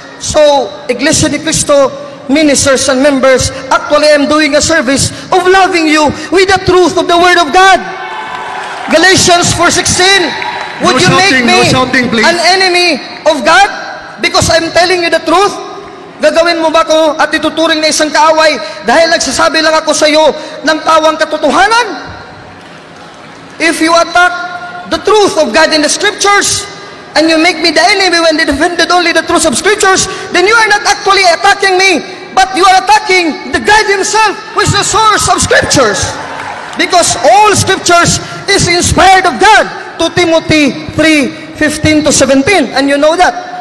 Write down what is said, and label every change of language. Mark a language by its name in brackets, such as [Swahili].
[English] So, Iglesia ni Cristo, ministers and members, actually I'm doing a service of loving you with the truth of the Word of God. Galatians 4:16, would you make me an enemy of God because I'm telling you the truth? [Filipino] Gagawin mo ba ko at ituturing na isang kaaway dahil nagsasabi lang ako sa iyo ng tawang katotohanan? [English] If you attack the truth of God in the Scriptures, and you make me the enemy when they defended only the truth of Scriptures, then you are not actually attacking me, but you are attacking the God himself, who is the source of Scriptures. Because all Scriptures is inspired of God. 2 Timothy 3:15-17, and you know that.